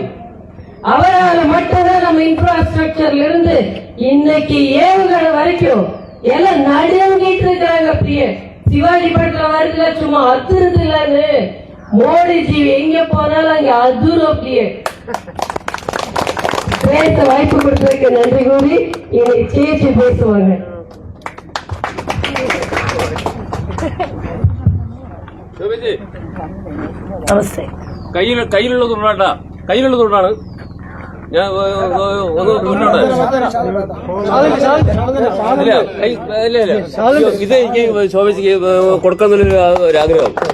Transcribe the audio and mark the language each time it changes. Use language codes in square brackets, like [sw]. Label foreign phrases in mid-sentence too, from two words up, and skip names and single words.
[ta] அவரால் மட்டும்தான் நம்ம இன்ஃப்ராஸ்ட்ரக்சர்ல இருந்து இன்னைக்கு ஏவுகணை வரைக்கும் எல்லாம் நடுங்கிட்டு இருக்கிறாங்க. அப்படியே சிவாஜி படத்துல வருதுல சும்மா அதிருது இல்லன்னு மோடிஜி எங்க போனாலும் அங்க அதிரும். அப்படியே பேச வாய்ப்பு கொடுத்ததுக்கு நன்றி கூறி இன்னைக்கு சேச்சி பேசுவாங்க. [ml] നമസ്തേ. കയ്യിലുള്ളത് കൊണ്ടാ കയ്യിലുള്ളത് കൊണ്ടാണ് ഞാൻ ഇത് എനിക്ക് ശോഭിക്ക് കൊടുക്കാന്നുള്ളൊരു ആഗ്രഹം.